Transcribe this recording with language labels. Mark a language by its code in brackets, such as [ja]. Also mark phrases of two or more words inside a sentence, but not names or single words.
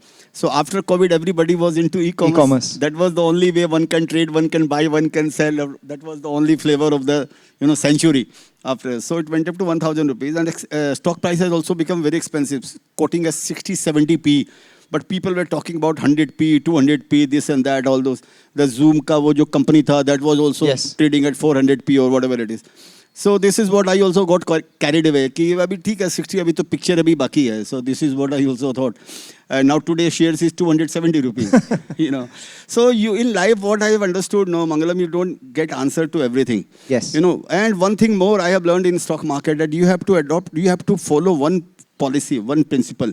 [en] So after COVID, everybody was into e-commerce. That was the only way one can trade, one can buy, one can sell. That was the only flavor of the century. After, so it went up to 1,000 rupees, and stock price has also become very expensive, quoting as 60-70p. But people were talking about 100p, 200p, this and that, all those. [hi] The Zoom ka wo jo company tha, [en] that was also trading at 400p or whatever it is. So this is what I also got carried away. [hi] कि अभी ठीक है, 60, अभी तो picture अभी बाकी है. [en] So this is what I also thought. Now today shares is 270 rupees. So you in life, what I have understood, no, Mangalam, you don't get answer to everything. Yes. And one thing more I have learned in stock market, that you have to follow one policy, one principle.